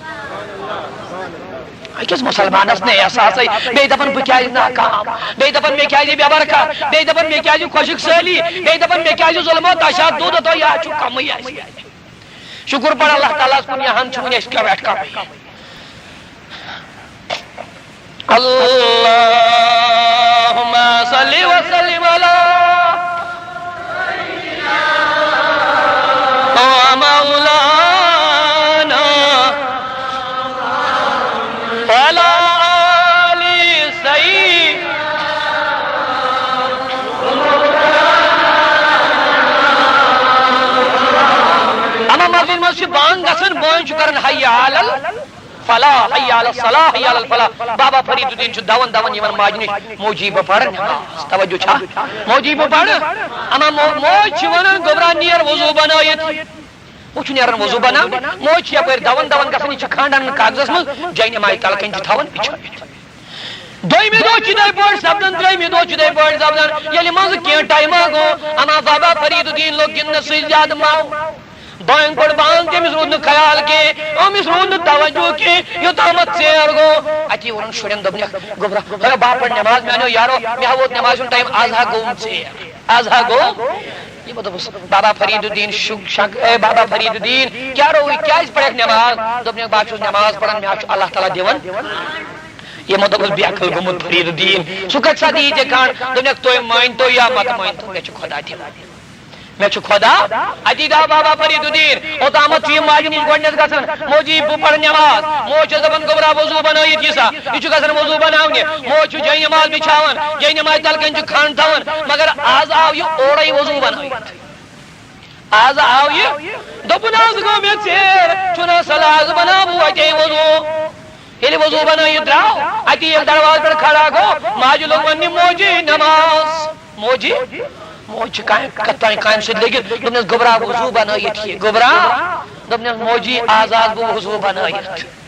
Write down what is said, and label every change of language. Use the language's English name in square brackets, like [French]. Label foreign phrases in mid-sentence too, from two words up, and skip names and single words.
[Kashmiri] أکِس مسلمانس نے احساس بیٚیہِ دپان بہٕ کیازِ ناکام بیٚیہِ دپان مےٚ کیازِ بے برکت بیٚیہِ دپان مےٚ کیازِ خۄشک سٲلی بیٚیہِ دپان مےٚ کیازِ ظلمو تشدُد یا چھُ کمٕے اَسہِ شُکر پڑ اللہ تعالیٰ ہس کُن یہن چھُ وُنہِ اَسہِ پٮ۪ٹھ کمٕے [Arabic] اللہُمَّ صلی وسلم علی مولانا وعلی آل سید [Kashmiri] اما مسجد منٛز چھِ بانگ گژھان بٲنۍ چھُ کران [Arabic] حی علی الفلاح حی علی الصلاح حی علی الفلاح [Kashmiri] بابا فرید الدین چھُ دون دون یِوان ماجہِ نِش موجی بہٕ پرٕ نٮ۪ماز توجہ چھا موجی بہٕ پرٕ اما موج چھِ ونان گوٚبرا نیر وضوٗ بنٲیِتھ وہ چھُ نیران وضوٗ بناونہِ موج چھِ یپٲرۍ دون دون گژھان یہِ چھِ کھانٛڈان کاغذس منٛز جاے نمازِ تل کَنۍ چھِ تھاوان بِچھٲیِتھ دوٚیمہِ دۄہ چھِ یِتھَے پٲٹھۍ سپدان ترٛیٚیمہِ دۄہ چھِ یِتھَے پٲٹھۍ سپدان ییٚلہِ منٛزٕ کینٛہہ ٹایما گوٚو اما بابا فرید الدین لوگ گِنٛدنس سۭتۍ زیادٕ ماو بانگ پڑ بانگ تٔمِس روٗد نہٕ خیال کینٛہہ أمِس روٗد نہٕ توجہ کینٛہہ یوٚتامتھ ژیر گوٚو اتی ووٚنُن شُرٮ۪ن دوٚپنکھ گوٚبرا ہے بہٕ پرٕ نٮ۪ماز مےٚ اَنیو یارو مےٚ ہا ووت نٮ۪مازِ ہُنٛد ٹایم آز ہا گوٚوُم ژیر آز ہا گوٚو یہ بہٕ دوٚپُس بابا فرید الدین اے بابا فرید الدین کیٛاہ روٗے کیٛازِ پرکھ نٮ۪ماز دوٚپنکھ بہٕ چھُس نٮ۪ماز پران مےٚ چھُ اللہ تعالیٰ دِوان یِمو دوٚپُس بے عقل گوٚمُت فرید الدین سُہ کتہِ سا دِیہِ ژےٚ کھنٛڈ دوٚپنکھ تُہۍ مٲنۍتو یا مت مٲنۍتو مےٚ چھُ خۄدا دِوان مےٚ چھُ خۄدا اتی دا بابا فرید الدین اوٚتامتھ چھُ یہِ ماجہِ نِش گۄڈنٮ۪تھ گژھان موجی بہٕ پرٕ نٮ۪ماز موج چھَس دپان گوٚبرا وضوٗ بنٲیِتھ یہِ سا یہِ چھُ گژھان وضوٗ بناونہِ موج چھُ جاے نٮ۪ماز بِچھاوان جاے نٮ۪مازِ تل کَنۍ چھُ کھنٛڈ تھاوان مگر آز آو یہِ اورَے وضوٗ بنٲیِتھ آز آو یہِ دوٚپُن آز گوٚو مےٚ ژیر چھُنہ سَل آز بناو بہٕ وَتے وضوٗ ییٚلہِ وضوٗ بنٲیِتھ درٛاو اتی ییٚلہِ دروازٕ پٮ۪ٹھ کھڑا گوٚو ماجہِ لوگ وَننہِ موجی نٮ۪ماز موجی موج چھِ کتھ تانۍ کامہِ سۭتۍ لٔگِتھ دوٚپنس گوٚبرا وضوٗ بنٲیِتھ یہِ گوٚبرا دوٚپنس موجی آز آس بہٕ وضوٗ بنٲیِتھ